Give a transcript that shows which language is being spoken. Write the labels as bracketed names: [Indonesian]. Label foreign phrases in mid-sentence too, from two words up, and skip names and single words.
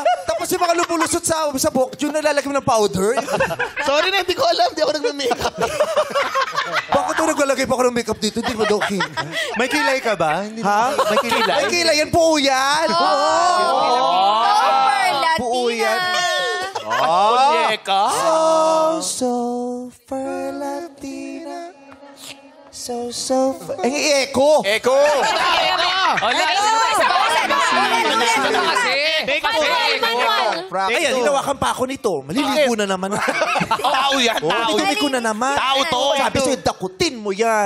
[Filipino] Tapos yung mga lumulusot sa buhok, yun nalalagay mo ng powder. Sorry na, hindi ko alam. Hindi ako nagme-makeup. Bakit mo naglalagay pa ako ng makeup dito? Hindi mo daw king. May kilay ka ba? Ha? May kilay? May kilay yan, buo yan. Super Latina! Buo yan. Muñeca? Super Latina. Echo! Eko! Ayan, hinawakan pa ako nito. Maliligo na naman. Tao yan, tao. Dumi ko na naman. Tao to. Sabi sa'yo, dakutin mo yan.